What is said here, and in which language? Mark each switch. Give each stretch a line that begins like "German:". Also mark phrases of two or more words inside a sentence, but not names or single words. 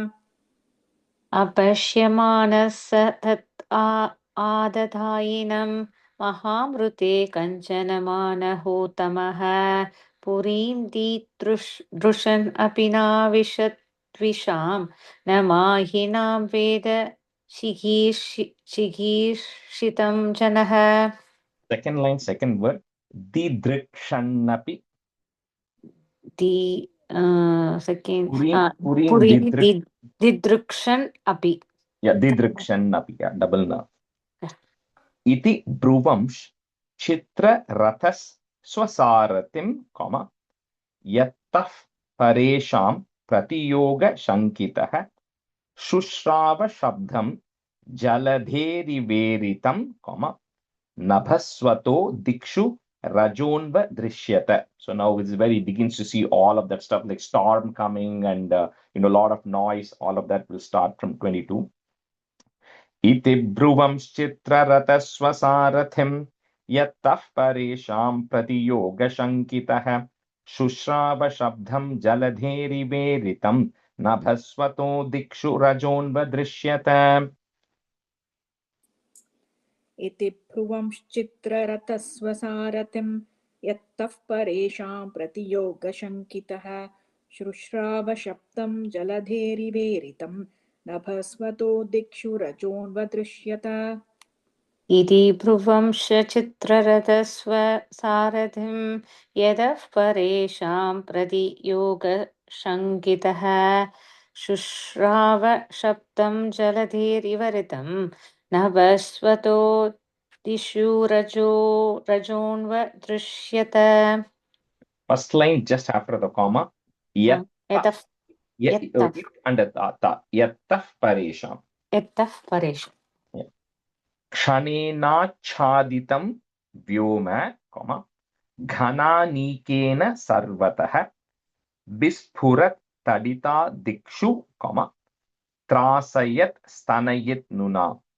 Sanskrit: अपश्यमानः स तदाततायिनं महामृते कञ्चन मानवोत्तमः पुरीं दिदृक्षन् अपि नाविशद्विषां न मायिनां वेद चिकीर्षितं जनः.
English: Second line, second word, didrikshannapi. Second,
Sanskrit: Purim दिदृक्षन् अपि.
English: Yeah, didrukshannapi, yeah, double na.
Sanskrit: इति ध्रुवं चित्र रथः स्वसारथिं, comma, यत्तः परेषां प्रतियोग शङ्कितः शुश्राव शब्दं जलधेरिवेरितं, comma, नभस्वतो दिक्षु रजोन्व दृश्यत.
English: So now it's where he begins to see all of that stuff like storm coming and a lot of noise. All of that will start from 22.
Sanskrit: इति ध्रुवंश्चित्र रथस्वसारथिं यत्तः परेषां प्रतियोग शङ्कितः शुश्राव शब्दं जलधेरि वेरितं नभस्वतो दिक्षु रजोन्व दृश्यत. इति भ्रुवंश्चित्ररथस्वसारथिं यत्तः परेषां प्रतियोगशङ्कितः श्रुश्रावशब्दं जलधेरिवेरितं नभस्वतो दिक्षु रजोन्वदृश्यत इति भ्रुवंशचित्ररथस्वसारथिं यतः परेषां प्रतियोगशङ्कितः शुश्राव शब्दं जलधेरिवरितं नभस्वतो दिशु रजोन्वदृश्यत.
English: First line just after the comma.
Sanskrit: यतः
English: Under ta.
Sanskrit: यत्तः परेषां. यतः परेषां क्षणेनाच्छादितं व्योम, comma, घनानीकेन सर्वतः विस्फुरत् तडिता दिक्षु, comma, त्रासयत् स्तनयित् नुना.